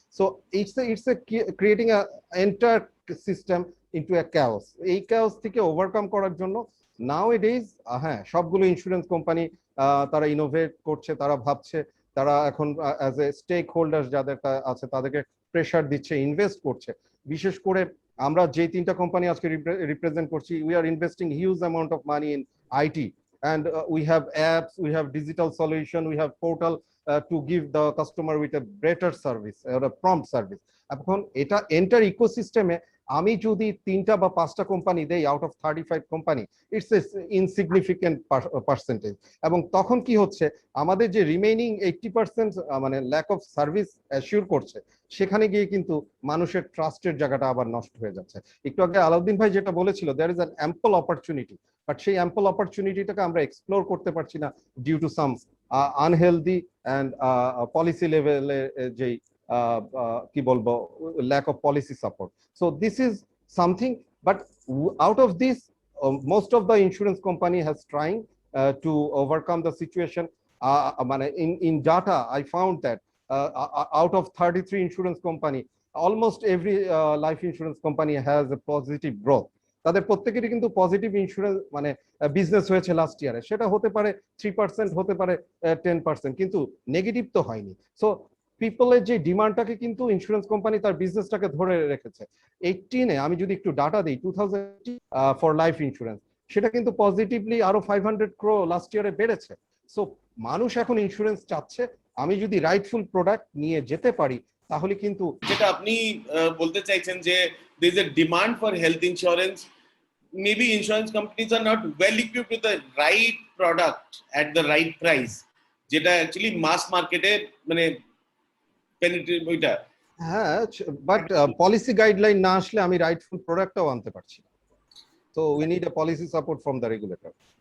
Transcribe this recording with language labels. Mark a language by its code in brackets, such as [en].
[en] So it's a creating a entire system into a chaos। [bn] এই chaos থেকে overcome করার জন্য নাও এ ডেজ, হ্যাঁ, সবগুলো ইন্স্যুরেন্স কোম্পানি তারা ইনোভেট করছে, তারা ভাবছে, তারা এখন অ্যাজ এ স্টেক হোল্ডার যাদের আছে তাদেরকে প্রেশার দিচ্ছে, ইনভেস্ট করছে। বিশেষ করে আমরা যে তিনটা কোম্পানি আজকে রিপ্রেজেন্ট করছি, [en] We are investing huge amount of money in IT, and we have apps, we have digital solution, we have portal to give the customer with a better service or a prompt service। [bn] এখন এটা enter ইকোসিস্টেমে আমি যদি তিনটা বা পাঁচটা company দেই out of 35 company, [en] It's a insignificant percentage. [bn] এবং তখন কি হচ্ছে, আমাদের যে রিমেইনিং 80% মানে ল্যাক অফ সার্ভিস অ্যাসিওর করছে, সেখানে গিয়ে কিন্তু মানুষের ট্রাস্টের জায়গাটা আবার নষ্ট হয়ে যাচ্ছে। একটু আগে আলাউদ্দিন ভাই যেটা বলেছিল, [en] there is an ample opportunity, [bn] but সেই অ্যাম্পল অপরচুনিটিটাকে আমরা এক্সপ্লোর করতে পারছি না due to some unhealthy and policy লেভেলে যেই কি বলবো, lack of policy support. [en] So this is something, but out of this most of the insurance company has trying to overcome the situation. [bn] মানে [en] in data I found that out of 33 insurance company, almost every life insurance company has a positive growth। [bn] তাদের প্রত্যেকেরই কিন্তু positive insurance মানে business হয়েছে last ইয়ারে, সেটা হতে পারে 3%, হতে পারে 10%, কিন্তু নেগেটিভ তো হয়নি। সো পিপলের যে ডিমান্ডটাকে কিন্তু ইন্স্যুরেন্স কোম্পানি তার বিজনেসটাকে ধরে রেখেছে। 18-এ আমি যদি একটু ডাটা দিই, 2000 ফর লাইফ ইন্স্যুরেন্স, সেটা কিন্তু পজিটিভলি আরো 500 crore লাস্ট ইয়ারে বেড়েছে। সো মানুষ এখন ইন্স্যুরেন্স চাচ্ছে, আমি যদি রাইটফুল প্রোডাক্ট নিয়ে যেতে পারি তাহলে কিন্তু। যেটা আপনি বলতে চাইছেন যে [en] there is a demand for health insurance, maybe insurance companies are not well equipped with the right product at the right price, [bn] যেটা অ্যাকচুয়ালি মাস মার্কেটে মানে পেনিট্রেট ওইটা। হ্যাঁ, বাট পলিসি গাইডলাইন না আসলে আমি রাইটফুল প্রোডাক্টটাও আনতে পারছি না। [en] So we need a policy support from the regulator.